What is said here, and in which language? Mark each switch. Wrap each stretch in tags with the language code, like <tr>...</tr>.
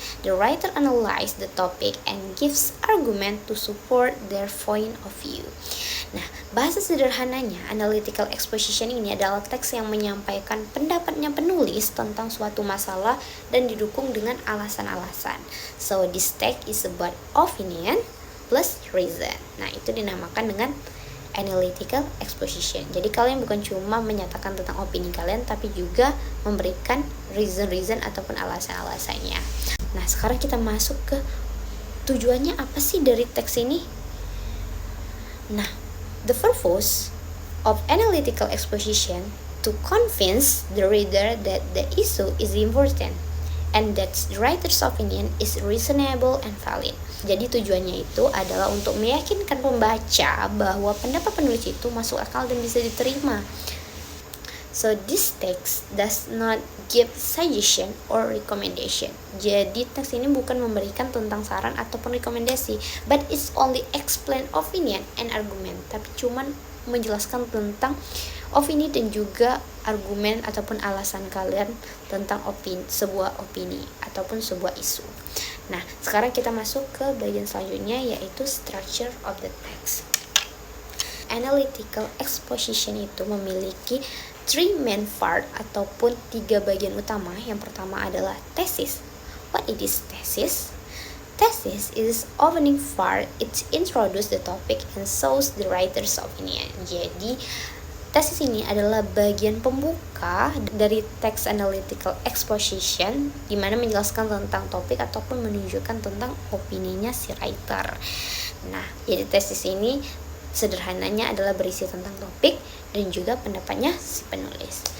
<en>The writer analyzes the topic and gives argument to support their point of view.</en> <id>Nah, bahasa sederhananya, analytical exposition ini adalah teks yang menyampaikan pendapatnya penulis tentang suatu masalah dan didukung dengan alasan-alasan.</id> <en>So, this text is about opinion plus reason.</en> <id>Nah, itu dinamakan dengan analytical exposition. Jadi kalian bukan cuma menyatakan tentang opini kalian, tapi juga memberikan reason-reason ataupun alasan-alasannya. Nah, sekarang kita masuk ke tujuannya apa sih dari teks ini?</id> <en>Nah, the purpose of analytical exposition to convince the reader that the issue is important and that the writer's opinion is reasonable and valid.</en> <id>Jadi tujuannya itu adalah untuk meyakinkan pembaca bahwa pendapat penulis itu masuk akal dan bisa diterima.</id> <en>So this text does not give suggestion or recommendation.</en> <id>Jadi teks ini bukan memberikan tentang saran ataupun rekomendasi,</id> <en>but it's only explain opinion and argument.</en> <id>Tapi cuman menjelaskan tentang opini dan juga argumen ataupun alasan kalian tentang sebuah opini ataupun sebuah isu. Nah, sekarang kita masuk ke bagian selanjutnya, yaitu</id> <en>structure of the text.</en> <id>Analytical exposition itu memiliki</id> <en>three main part</en> <id>ataupun 3 bagian utama. Yang pertama adalah thesis.</id> <en>What it is thesis? Thesis is opening part. It introduce the topic and shows the writer's opinion.</en> <id>Jadi tesis ini adalah bagian pembuka dari text analytical exposition, di mana menjelaskan tentang topik ataupun menunjukkan tentang opininya si writer. Nah, jadi tesis ini sederhananya adalah berisi tentang topik dan juga pendapatnya si penulis.</id>